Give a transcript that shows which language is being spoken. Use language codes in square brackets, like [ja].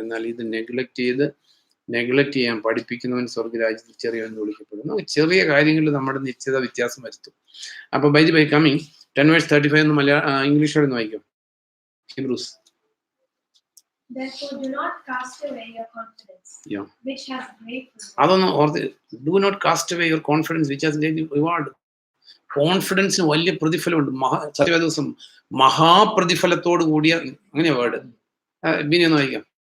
[ml] എന്നാൽ ഇത് നെഗ്ലക്ട് ചെയ്യാൻ പഠിപ്പിക്കുന്നവൻ സ്വർഗരാജ്യത്തിൽ ചെറിയവൻ എന്ന് വിളിക്കപ്പെടും. ചെറിയ കാര്യങ്ങളിൽ നമ്മുടെ നിശ്ചിത വ്യത്യാസം വരുത്തും. അപ്പൊ ബൈ കമ്മിങ് 10:35 എന്ന് ഇംഗ്ലീഷോടെ ഒന്ന് വായിക്കും. Hebrews. [en] Therefore, do not cast away your confidence, which has great reward. [ml] അതൊന്ന് ഓർത്ത്, [en] do not cast away your confidence, which has great reward. [ml] കോൺഫിഡൻസിന് വലിയ പ്രതിഫലമുണ്ട്. സത്യവേദോസം മഹാപ്രതിഫലത്തോട് കൂടിയ, അങ്ങനെയാ വേർഡ്. ബിനി ഒന്ന് വായിക്കാം.